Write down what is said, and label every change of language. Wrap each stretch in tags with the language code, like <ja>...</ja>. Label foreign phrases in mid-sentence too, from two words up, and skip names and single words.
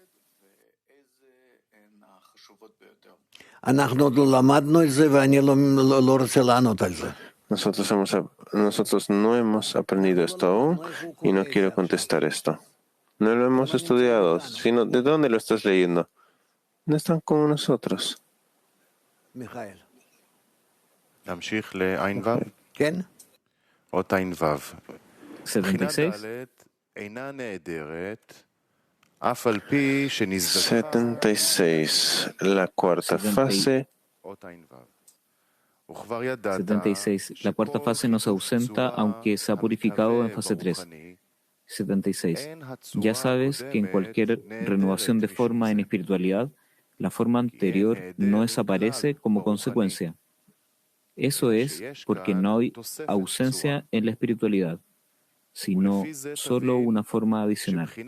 <es>Nosotros no hemos aprendido esto aún y no quiero contestar esto. No lo hemos estudiado, sino ¿de dónde lo estás leyendo? No están como nosotros. Mijael.</es> <he>נמשיך לעין וו? כן. אות עין וו. בחינה 76. ד' אינה נעדרת, אף על פי שנזדקה 76.</he> <es>La cuarta fase.</es> <he>אות עין וו. וכבר ידעת 76.</he> <es>La cuarta fase nos ausenta aunque se ha purificado en fase 3. 76. Ya sabes que en cualquier renovación de forma en espiritualidad, la forma anterior no desaparece como consecuencia. Eso es porque no hay ausencia en la espiritualidad, sino solo una forma adicional.</es>